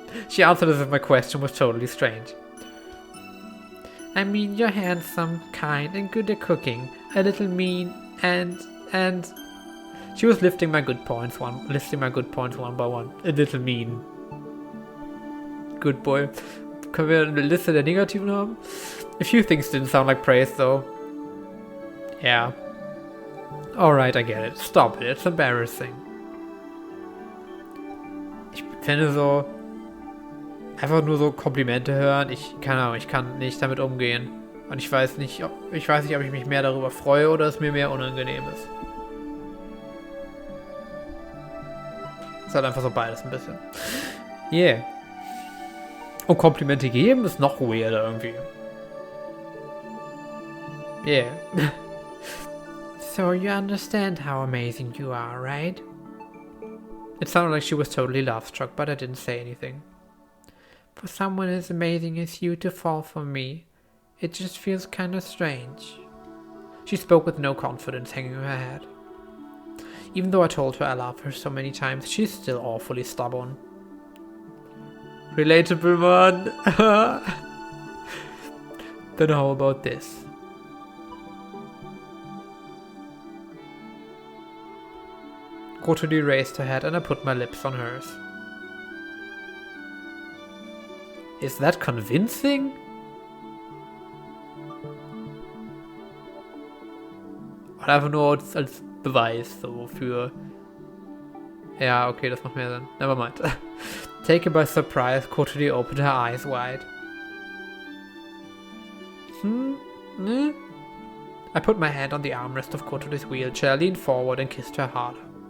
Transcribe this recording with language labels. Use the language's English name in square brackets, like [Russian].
[English] She answered as if my question was totally strange. I mean, you're handsome, kind, and good at cooking. A little mean, and... She was listing my good points one by one. A little mean. Good boy. [German] Können wir eine Liste der Negativen haben? [English] A few things didn't sound like praise, though. Yeah. Alright, I get it. Stop it. It's embarrassing. [German] Ich finde so... Einfach nur so Komplimente hören. Keine Ahnung, ich kann nicht damit umgehen. Und ich weiß nicht, ob ich mich mehr darüber freue oder es mir mehr unangenehm ist. Ist halt einfach so beides ein bisschen. Yeah. Und Komplimente geben ist noch weirder irgendwie. Yeah. [English] So you understand how amazing you are, right? It sounded like she was totally love-struck, but I didn't say anything. For someone as amazing as you to fall for me It just feels kind of strange. She spoke with no confidence, hanging her head. Even though I told her I love her so many times, she's still awfully stubborn. Relatable, man. Then how about this? Kotori raised her head and I put my lips on hers. Is that convincing? [German] Einfach nur als Beweis so für... Ja, okay, das macht mehr Sinn. [English] Never mind. Taken by surprise, Kotori opened her eyes wide. I put my hand on the armrest of Kotori's wheelchair, leaned forward and kissed her harder.